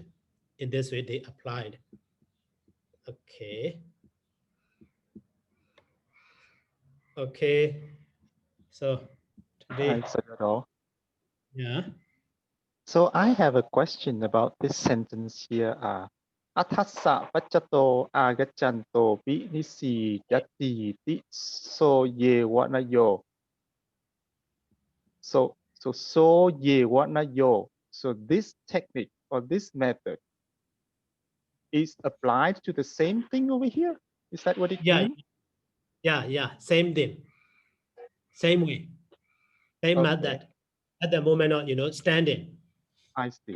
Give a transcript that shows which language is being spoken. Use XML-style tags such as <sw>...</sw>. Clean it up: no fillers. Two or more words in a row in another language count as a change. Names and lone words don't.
<en>In this way they applied. Okay. Okay. So today, Hi, Sayadaw. yeah. So I have a question about this sentence here.</en> <pi>Athassa pachato agachanto binisi dati ti so ye wanayo. So ye wanayo.</pi> <en>So this technique or this method is applied to the same thing over here. Is that what it means? Yeah. Same thing. Same way. Same Okay. method. At the moment of standing. I see.</en>